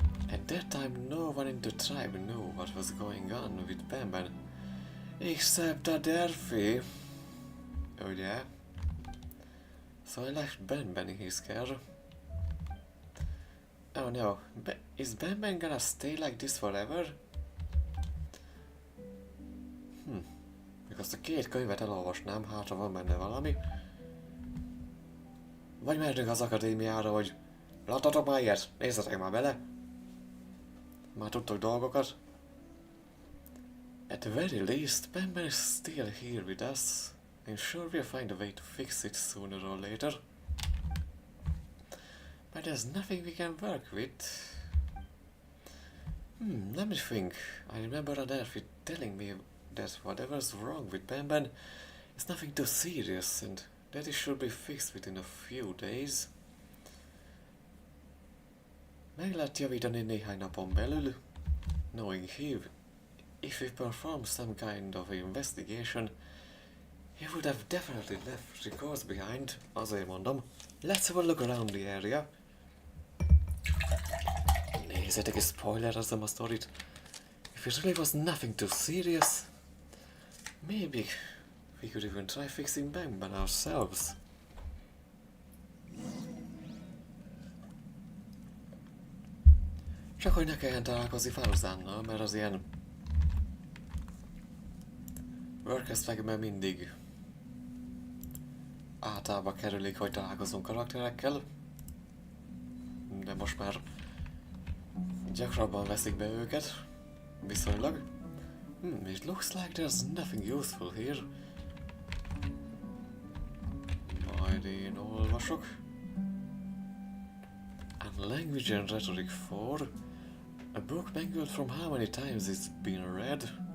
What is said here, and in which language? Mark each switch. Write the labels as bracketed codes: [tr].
[en] At that time, no one in the tribe knew what was going on with Bamban, except Adelphi. [hu] Ugye? [en] So I left Bamban in his care. Oh no, is Bamban gonna stay like this forever? [hu] Még azt a két könyvet elolvasnám, hátra van benne valami. Vagy mehetünk az akadémiára, hogy láttatok már ilyet? Nézzetek már bele! Már tudtok dolgokat. [en] At the very least, Bamban is still here with us. I'm sure we'll find a way to fix it sooner or later. But there's nothing we can work with. Let me think. I remember Adelphi telling me that whatever's wrong with Bamban is nothing too serious and that it should be fixed within a few days. [hu] Meg lehet javítani néhány napon belül, [en] knowing if we perform some kind of investigation, He would have definitely left records behind, [hu] azért mondom. [en] Let's have a look around the area. [hu] Nézzétek, és spoilerezzem a sztorit. [en] If it really was nothing too serious, maybe we could even try fixing Ben ourselves. [hu] Csak hogy ne kelljen találkozni Faruzánnal, mert az ilyen workesztvekben mindig általában kerülik, hogy találkozunk karakterekkel. De most már gyakrabban veszik be őket, viszonylag. [en] It looks like there's nothing useful here. [hu] Majd én olvasok. [en] And language and rhetoric 4. A book mangled from how many times it's been read.